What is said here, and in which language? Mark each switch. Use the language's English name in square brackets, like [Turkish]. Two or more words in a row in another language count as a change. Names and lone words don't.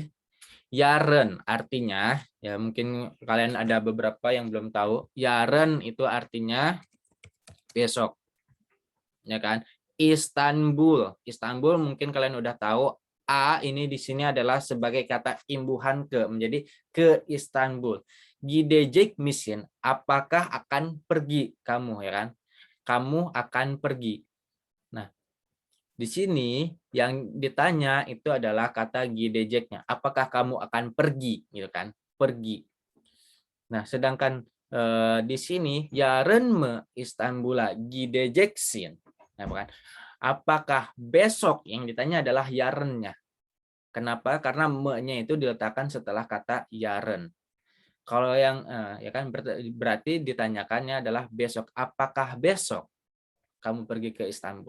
[Indonesian] Yaren artinya, ya mungkin kalian ada beberapa yang belum tahu. Yaren itu artinya besok, ya kan? Istanbul, Istanbul mungkin kalian udah tahu. A ini di sini adalah sebagai kata imbuhan ke, menjadi ke Istanbul. [Turkish] Gidecek misin, [Indonesian] apakah akan pergi kamu, ya kan? Kamu akan pergi. Nah, di sini yang ditanya itu adalah kata gideceknya. Apakah kamu akan pergi, gitu kan? Pergi. Nah, sedangkan di sini [Turkish] yarın mı İstanbul'a gideceksin? [Indonesian] Nah, bukan. Apakah besok, yang ditanya adalah yarınnya. Kenapa? Karena me-nya itu diletakkan setelah kata yarın. Kalau yang ya kan berarti ditanyakannya adalah besok. Apakah besok kamu pergi ke Istanbul?